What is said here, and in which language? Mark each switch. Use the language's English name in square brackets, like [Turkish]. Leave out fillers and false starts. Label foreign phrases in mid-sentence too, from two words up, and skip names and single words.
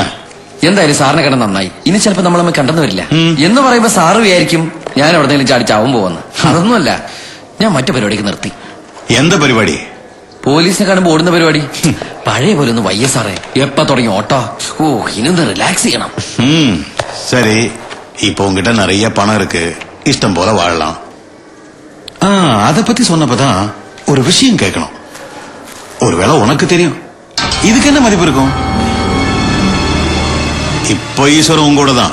[Malayalam] എന്തായാലും സാറിനെ കണ്ട നന്നായി. ഇനി ചിലപ്പോ നമ്മൾ തമ്മിൽ കണ്ടെന്ന് വരില്ല എന്ന് പറയുമ്പോ സാറ് വിചാരിക്കും ഞാൻ എവിടെന്നെങ്കിലും ചാടിച്ചാവും പോവെന്ന്. അതൊന്നുമല്ല, ഞാൻ മറ്റു പരിപാടിക്ക് നിർത്തി. എന്താ പരിപാടി? പോലീസിനെ കാണുമ്പോ ഓടുന്ന പരിപാടി. പഴയ പോലെ ഒന്ന് വയ്യ സാറേ. എപ്പ തുടങ്ങി ഓട്ടോ? ഓ, ഇനൊന്ന് റിലാക്സ് ചെയ്യണം. [Tamil] சரி, இப்போ உங்ககிட்ட நிறைய பணம் இருக்கு, இஷ்டம் போல வாழலாம். அதை பத்தி சொன்னப்பதான் ஒரு விஷயம் கேட்கணும். ஒருவேளை உனக்கு தெரியும், இதுக்கு என்ன மதிப்பு இருக்கும்? இப்போ ஈஸ்வரன் உங்களோட தான்.